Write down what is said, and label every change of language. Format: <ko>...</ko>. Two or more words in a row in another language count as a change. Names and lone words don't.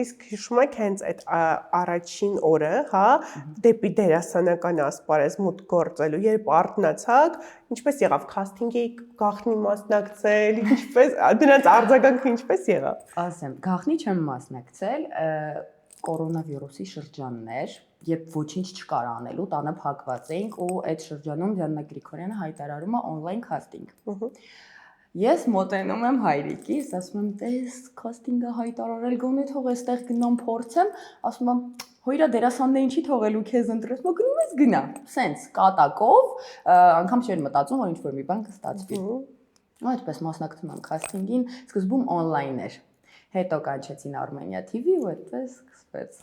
<hy>Իսկ հիշում եք հենց այդ առաջին օրը, հա, դեպի դերասանական ասպարեզ մուտք գործելու, երբ արթնացաք, ինչպես եղավ քասթինգի գաղտնի մասնակցել, ինչպես դրանց արձագանքը ինչպես եղավ։ Ասեմ, գաղտնի չեմ մասնակցել, կորոնավիրուսի շրջանն էր, երբ ոչինչ չկար անելու, տանը փակված էինք ու այդ շրջանում Դիանա Գրիգորյանը հայտարարում է</hy> <en>on-line casting։</en> <hy>Ես մոտենում եմ հայրիկիս, ասում եմ, տես, casting-ը հայտարարել, գոնե թող այստեղ գնամ փորձեմ, ասում եմ, հույրա դերասանն է ինչի թողելու քեզ ընտրես, մո գնում ես գնա, սենց կատակով, անգամ չէր մտածում, որ ինչ-որ մի բան կստացվի։ Ու այդպես մասնակցում եմ casting-ին, սկզբում on-line էր։ Հետո կանչեցին Armenia TV ու այդպես սկսվեց։</hy>